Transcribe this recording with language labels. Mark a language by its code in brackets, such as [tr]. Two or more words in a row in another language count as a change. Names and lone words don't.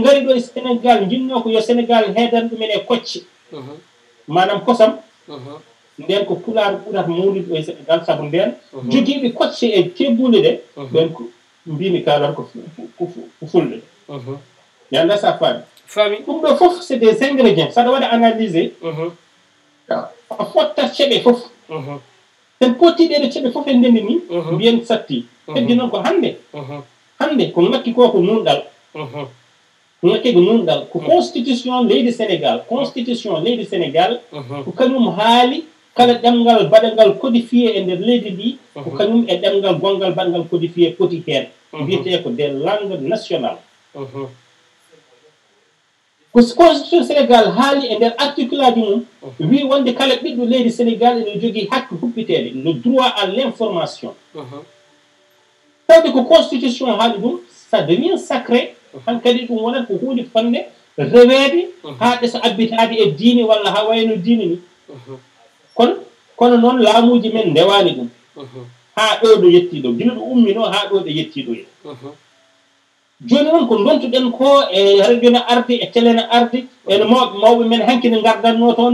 [ff] ngari ɗo e Sénégal jinno ko yo Sénégal heedan ɗumen e kocce manam kosam nden ko pulaar ɓurata mawnude ɗo e Sénégal sabu nden jogiiɓe kocce e tebbule ɗe ɓen ko mbimi kalata ko fulɓe mi anda sa faami ɗum ɗo fof [fr] c'est des ingrédients [ff] saɗa waɗa analysé a fotta ceɓe fof ten pottiɗeɗe ceɓe fof e ndendi ni mbiyen satti heddi noon ko hannde ko ngakki ko ko nunɗal ko ngakki ko nunɗal ko constitution leydi Sénégal ko kañum haali kala ɗemngal baɗangal codifié e nder leydi ndi ko kañum e ɗemngal gongal baɗangal codifié poti heen mbiyete ko [fr] des langues nationales [ff] ko constitution Sénégal haali e nder article aji mum wi wonde kala ɓiɗɗo leydi Sénégal ene jogii hakke huppiteede [fr] le droit à l'information [ff] tawde ko constitution haali ɗum [fr] ça devient sacré [ff] hankkadi ɗum wonat ko hunde fande reweede haa ɗesa abbitaade e diine walla haa wayno diine ni kono noon laamuji men ndewani ɗum haa ɗo ɗo yettiɗo gila ɗo ummino haa ɗo ɗo yettiɗo ye joni noon ko dontuɗen ko e radio no arde e télé no arde ene mawɓe men hanki ne gardanno toon